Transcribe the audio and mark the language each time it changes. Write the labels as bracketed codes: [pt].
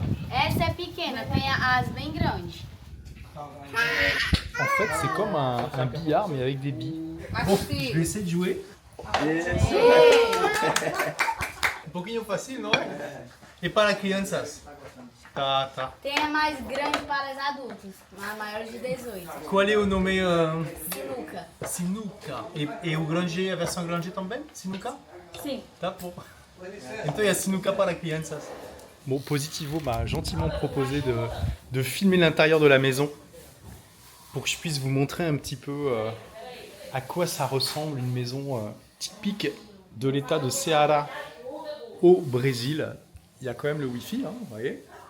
[pt] Essa é pequena, tem as bem grandes. [fr] En fait, c'est comme un billard, mais avec des billes. Bon, je vais essayer de jouer. [pt] Um pouquinho fácil, não é? E para crianças? Tá, tá. Tem a mais grande para os adultos, a maior de 18. Qual é o nome? Sinuca. Sinuca. E o grande, a versão grande também? Sinuca? Sim. Tá bom. Então [fr] il y a [pt] Sinuca para crianças. [fr] Bon, Positivo m'a gentiment proposé de filmer l'intérieur de la maison pour que je puisse vous montrer un petit peu à quoi ça ressemble une maison typique de l'état de Ceará au Brésil. Il y a quand même le Wi-Fi, hein, vous voyez.